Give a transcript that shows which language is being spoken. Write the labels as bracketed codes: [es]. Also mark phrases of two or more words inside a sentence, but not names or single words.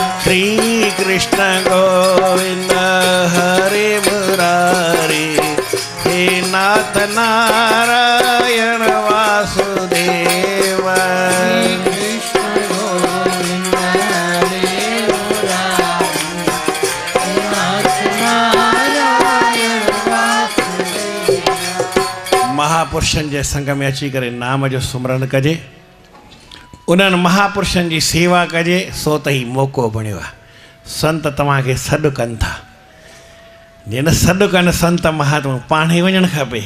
[sa] श्री कृष्ण गोविंद हरे मुरारे, हे नाथ नारायण वासुदेव। कृष्ण गोविंद हरे मुरारे, हे नाथ नारायण वासुदेव। [sd] महापुरुषनि जे संग में अची करे नाम जो सुमरन कजे, उन्हनि महापुरुषनि जी सेवा कजे, सो त ही मौक़ो बणियो आहे। संत तव्हांखे सॾु कनि था, जिन सॾु कनि संत महात्मा पाण ई वञणु खपे।